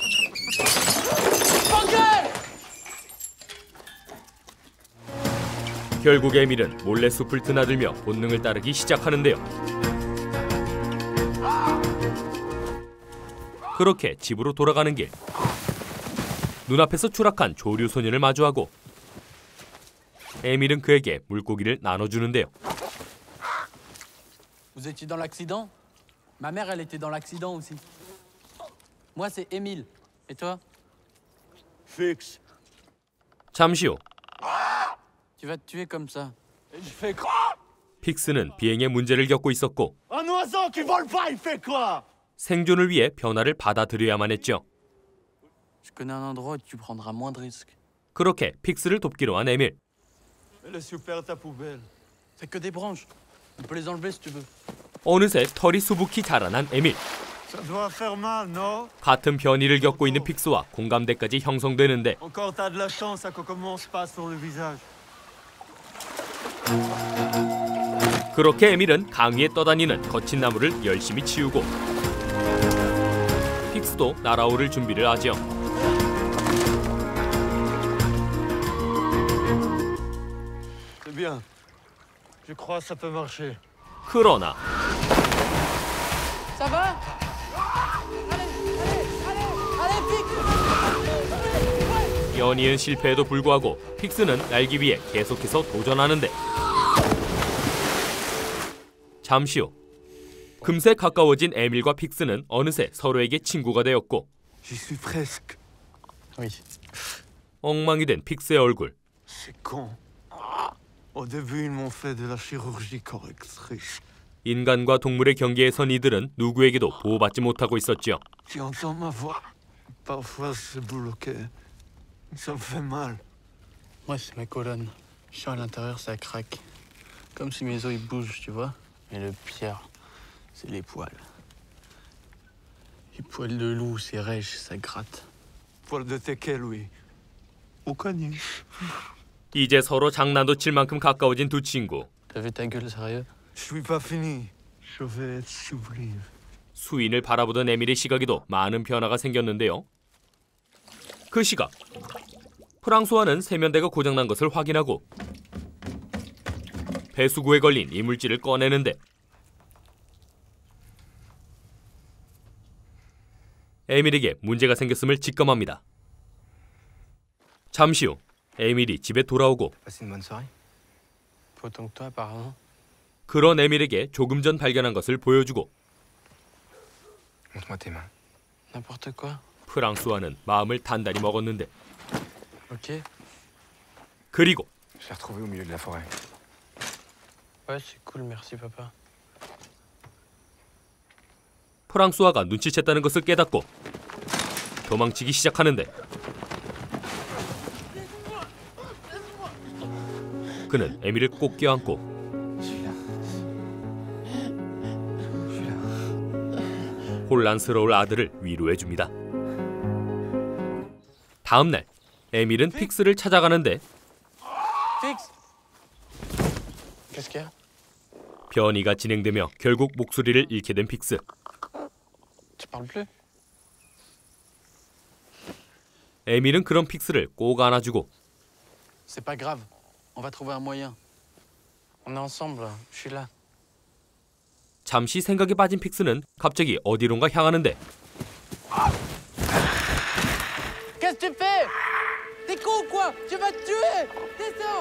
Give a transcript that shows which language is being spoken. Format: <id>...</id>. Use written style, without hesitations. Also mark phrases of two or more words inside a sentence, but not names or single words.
<ko>결국 에밀은 몰래 숲을 드나들며 본능을 따르기 시작하는데요. 그렇게 집으로 돌아가는 길 눈앞에서 추락한 조류 소년을 마주하고 에밀은 그에게 물고기를 나눠주는데요.</ko> <fr>Vous étiez dans l'accident? Ma mère, elle était dans l'accident aussi. Moi, c'est Émile. Et toi? Fixe.</fr> <ko>잠시 후</ko> <fr>Tu vas te tuer comme ça. Je fais quoi?</fr> <ko>픽스는 비행에 문제를 겪고 있었고</ko> <fr>Un oiseau qui vole pas, il fait quoi?</fr> <ko>생존을 위해 변화를 받아들여야만 했죠.</ko> <fr>Je connais un endroit où tu prendras moins de risques.</fr> <ko>그렇게 픽스를 돕기로 한 에밀.</ko> <fr>Laisse faire ta poubelle. C'est que des branches. On peut les enlever si tu veux.</fr> <ko>어느새 털이 수북히 자라난 에밀.</ko> <fr>Ça doit faire mal, non?</fr> <ko>같은 변이를 겪고 있는 픽스와 공감대까지 형성되는데</ko> <fr>Encore t'as de la chance, ça commence pas sur le visage.</fr> <ko>그렇게 에밀은 강 위에 떠다니는 거친 나무를 열심히 치우고 픽스도 날아오를 준비를 하죠.</ko> <fr>C'est bien. Je crois que ça peut marcher.</fr> <ko>그러나</ko> <fr>Ça va?</fr> <ko>연이은 실패에도 불구하고 픽스는 날기 위해 계속해서 도전하는데 잠시 후 금세 가까워진 에밀과 픽스는 어느새 서로에게 친구가 되었고</ko> <fr>J'y suis presque. Oui.</fr> <ko>엉망이 된 픽스의 얼굴.</ko> <fr>C'est con. Au début, ils m'ont fait de la chirurgie correctrice.</fr> <ko>인간과 동물의 경계에 선 이들은 누구에게도 보호받지 못하고 있었죠.</ko> <fr>Tu entends ma voix? Parfois, c'est bloqué. Ça me fait mal. Moi, c'est mes colonnes. Je suis à l'intérieur, ça craque. Comme si mes os ils bougent, tu vois. Mais le pire, c'est les poils. Les poils de loup, c'est rêche, ça gratte. Poil de teke, lui. Au caniche.</fr> <ko>이제 서로 장난도 칠 만큼 가까워진 두 친구.</ko> <fr>T'as vu ta gueule, sérieux? Je suis pas fini. Je vais être sublime.</fr> <ko>수인을 바라보던 에밀의 시각에도 많은 변화가 생겼는데요. 그 시각, 프랑수아는 세면대가 고장난 것을 확인하고 배수구에 걸린 이물질을 꺼내는데 에밀에게 문제가 생겼음을 직감합니다. 잠시 후 에밀이 집에 돌아오고</ko> <fr>Passez une bonne soirée. Pas autant que toi, apparemment.</fr> <ko>그런 에밀에게 조금 전 발견한 것을 보여주고</ko> <fr>Montre-moi tes mains. N'importe quoi.</fr> <ko>프랑수아는 마음을 단단히 먹었는데</ko> <fr>Ok.</fr> <ko>그리고</ko> <fr>Je l'ai retrouvé au milieu de la forêt. Ouais, c'est cool, merci, papa.</fr> <ko>프랑수아가 눈치챘다는 것을 깨닫고 도망치기 시작하는데 그는 에밀을 꼭 껴안고 혼란스러울 아들을 위로해줍니다. 다음 날 에밀은 픽스를 찾아가는데</ko> <fr>Fixe! Qu'est-ce qu'il y a?</fr> <ko>변이가 진행되며 결국 목소리를 잃게 된 픽스.</ko> <fr>Tu parles plus?</fr> <ko>에밀은 그런 픽스를 꼭 안아주고</ko> <fr>C'est pas grave. On va trouver un moyen. On est ensemble, je suis là.</fr> <ko>잠시 생각에 빠진 픽스는 갑자기 어디론가 향하는데</ko> <fr>Qu'est-ce que tu fais? T'es con ou quoi? Tu vas te tuer! Descends!</fr>